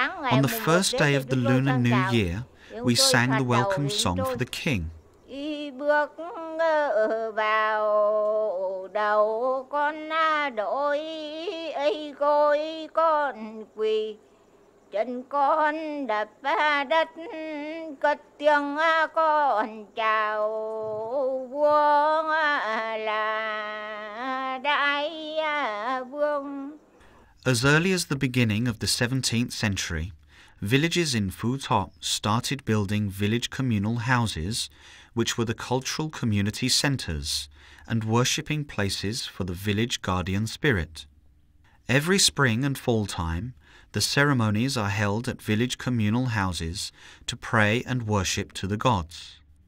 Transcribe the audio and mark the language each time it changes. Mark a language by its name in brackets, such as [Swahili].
[English] On the first day of the Lunar New Year, we sang the welcome song for the king. [Vietnamese] Bước vào đầu con đội ấy coi con quỳ chân con đập đất cất tiếng con chào vua là đại vương. [English] As early as the beginning of the 17th century, villages in Phú Thọ started building village communal houses, which were the cultural community centres and worshipping places for the village guardian spirit. Every spring and fall time, the ceremonies are held at village communal houses to pray and worship to the gods.